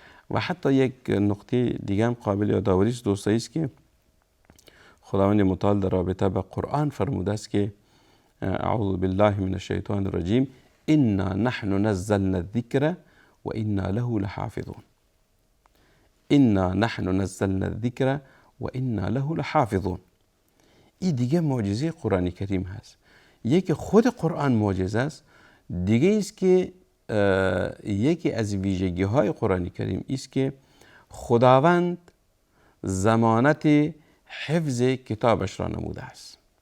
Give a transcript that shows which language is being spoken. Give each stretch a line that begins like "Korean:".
Persian: و حتی یک نقطه دیگه هم قابل یادآوری است دوستایی است که خداوند متعال در رابطه به قرآن فرموده است که
Arabic: اعوذ بالله من الشیطان الرجیم انا نحن نزلنا الذکر و انا له لحافظون. انا نحن نزلنا الذکر و انا له لحافظون.
Persian: این دیگه معجزه قرآن کریم هست. یکی خود قرآن معجزه است، دیگه است که یکی از ویژگی های قرآن کریم است که خداوند ضمانت حفظ کتابش را نموده است.